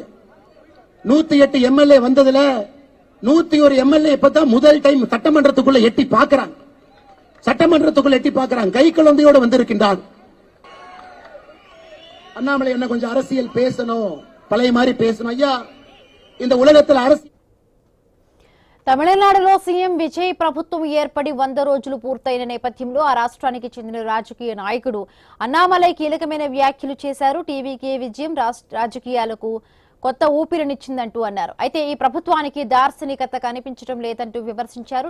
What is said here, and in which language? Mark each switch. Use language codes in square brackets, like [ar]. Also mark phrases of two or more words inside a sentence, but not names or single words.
[ta] 108 எம்எல்ஏ வந்ததுல 101 எம்எல்ஏ இப்பதான் முதல் டைம் சட்டமன்றத்துக்குள்ள எட்டி பார்க்கிறாங்க. சட்டமன்றத்துக்குள்ள எட்டி பார்க்கிறாங்க. கை குழந்தையோடு வந்திருக்கின்றார். அண்ணாமலை என்ன கொஞ்சம் அரசியல் பேசணும், பழைய மாதிரி பேசணும் ஐயா. இந்த உலகத்தில் அரசியல் [te] తమిళనాడులో సీఎం విజయ్ ప్రభుత్వం ఏర్పడి 100 రోజులు పూర్తయిన నేపథ్యంలో ఆ రాష్ట్రానికి చెందిన రాజకీయ నాయకుడు అన్నామలై కీలకమైన వ్యాఖ్యలు చేశారు. టీవీకే విజయం రాజకీయాలకు కొత్త ఊపిరినిచ్చిందంటూ అన్నారు. అయితే ఈ ప్రభుత్వానికి దార్శనికత కనిపించడం లేదంటూ విమర్శించారు.